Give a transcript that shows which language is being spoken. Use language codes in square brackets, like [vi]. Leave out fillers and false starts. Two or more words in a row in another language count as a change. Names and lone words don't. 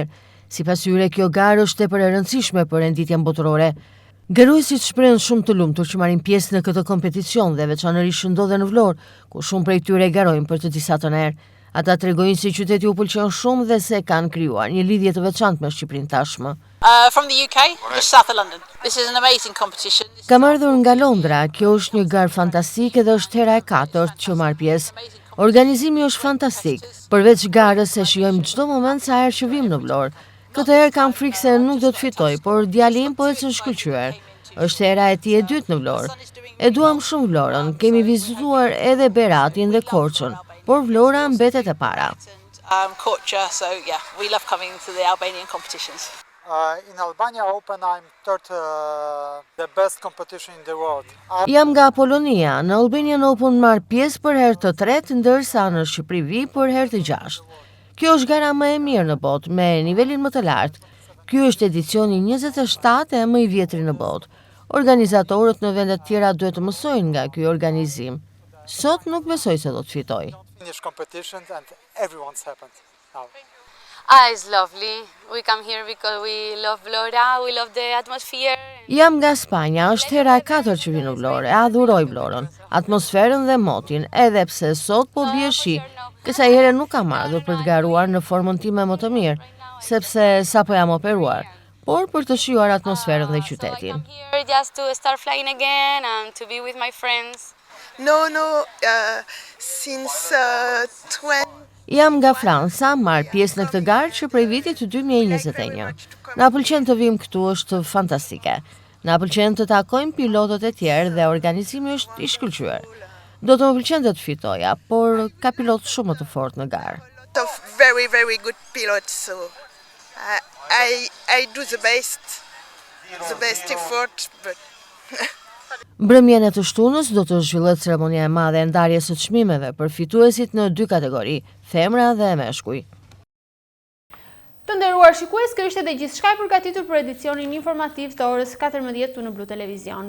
[sq] Sipas tyre, kjo garë është tepër e rëndësishme për renditjen botërore. Garuesit shprehen shumë të lumtur që marrin pjesë në këtë kompeticion dhe veçanërisht ndodhen në Vlorë, ku shumë prej tyre garojnë për të disa të herë. Ata tregojnë se qyteti u pëlqen shumë dhe se kanë krijuar një lidhje të veçantë me Shqipërinë tashmë. [en] From the UK, just south of London. This is an amazing competition. [sq] Kam ardhur nga Londra, kjo është një garë fantastike dhe është hera e 4 që marr pjesë. Organizimi është fantastik, përveç garës e shijojmë çdo moment sa herë që vim në Vlorë. Këtë herë kam frikë se nuk do të fitoj, por djali im po ecën shkëlqyer. Është hera e tij e dytë në Vlorë. E duam shumë Vlorën, kemi vizituar edhe Beratin dhe Korçën, por Vlora mbetet e para. Korçë, [en] so yeah, we love coming to the Albanian competitions. In Albania Open I'm third the best competition in the world. [sq] Jam nga Polonia, në Albanian Open marr pjesë për herë të tretë, ndërsa në Shqipëri vi për herë të 6. Kjo është gara më e mirë në botë, me nivelin më të lartë. Ky është edicioni 27 e më i vjetri në botë. Organizatorët në vendet tjera duhet të mësojnë nga ky organizim. Sot nuk besoj se do të fitoj. [en] Finish competition and everyone's happened now. It's lovely. We come here because we love Vlora, we love the atmosphere. [sq] Jam nga Spanja, është hera e 4 që vi në Vlorë, e adhuroj Vlorën, atmosferën dhe motin, edhe pse sot po bie shi. Kësaj here nuk kam ardhur për të garuar në formën time më të mirë, sepse sapo jam operuar, por për të shijuar atmosferën dhe qytetin. [en] Just to start flying again and to be with my friends. Since 20 [sq] Jam nga Franca, marr pjesë në këtë garë që prej vitit 2021. Na pëlqen të vim këtu, është fantastike. Na pëlqen të takojmë pilotët e tjerë dhe organizimi është i shkëlqyer. Do të më pëlqente të fitoja, por ka pilot shumë më të fortë në garë. [en] Of very, very good pilots, so I do the best effort, but... [sq] Mbrëmjen e të shtunës do të zhvillohet ceremonia e madhe e ndarjes së çmimeve për fituesit në 2 kategori, femra dhe meshkuj. Të nderuar shikues, kjo ishte dhe gjithçka e përgatitur për edicionin informativ të orës 14 në Blu Televizion.